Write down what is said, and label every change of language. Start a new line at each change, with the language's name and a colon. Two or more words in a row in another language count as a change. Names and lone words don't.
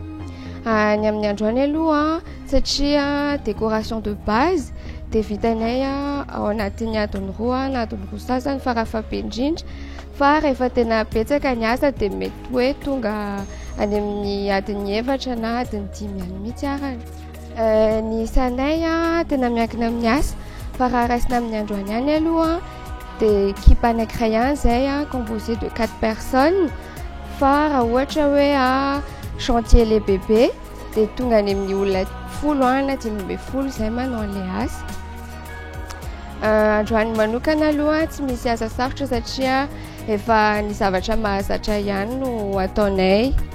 Malagasy: Ny amin'ny androany aloha satria
French: décoration de base
Malagasy: dia vitanay ao anatin'ny adiny roa na adiny roa sasany farafahabe-indrindra fa rehefa tena betsaka ny asa dia mety hoe tonga any amin'ny adiny efatra na adiny 10 ihany mihitsy arany. Ny isanay tena miankina amin'ny asa fa raha raisina amin'ny androany ihany aloha dia équipe anankiray ihany izay
French: composé de 4 personnes
Malagasy: fa raha ohatra hoe
French: chantier les bébés
Malagasy: dia tonga any amin'ny olona 10 na 10 izay manao an'ilay asa. Androany manokana aloha tsy misy asa sarotra satria efa ny zavatra mahazatra ihany no ataonay.